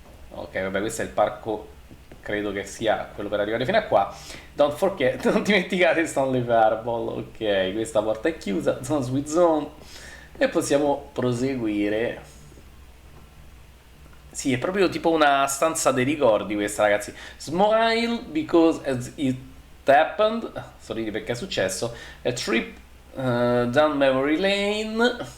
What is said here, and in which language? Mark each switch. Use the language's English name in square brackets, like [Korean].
[Italian] Ok, vabbè, questo è il parco, credo che sia quello per arrivare fino a qua. [English] Don't forget, [Italian] non dimenticate Stanley Parable. Ok, questa porta è chiusa, Zone Sweet Zone. E possiamo proseguire. Sì, è proprio tipo una stanza dei ricordi questa, ragazzi. [English] Smile because as it happened. [Italian] Sorridi perché è successo. [English] A trip down memory lane.